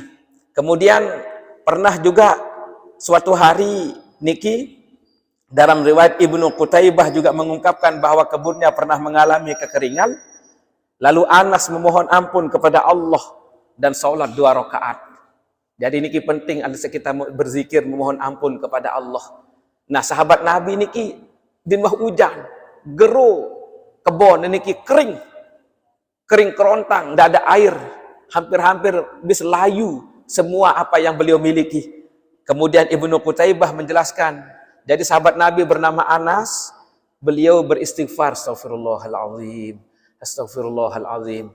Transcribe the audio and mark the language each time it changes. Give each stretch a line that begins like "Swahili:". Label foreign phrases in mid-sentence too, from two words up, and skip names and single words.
Indonesian: Kemudian pernah juga suatu hari niki dalam riwayat Ibnu Qutaibah juga mengungkapkan bahwa kebunnya pernah mengalami kekeringan. Lalu Anas memohon ampun kepada Allah dan sholat 2 rakaat. Jadi niki penting ada kita berzikir memohon ampun kepada Allah. Nah sahabat Nabi niki dinwah hujan, geru kebun niki kering kerontang, tidak ada air, hampir-hampir bisa layu semua apa yang beliau miliki. Kemudian Ibnu Qutaibah menjelaskan, jadi sahabat Nabi bernama Anas, beliau beristighfar,
Arabic: أستغفر الله العظيم، أستغفر الله العظيم.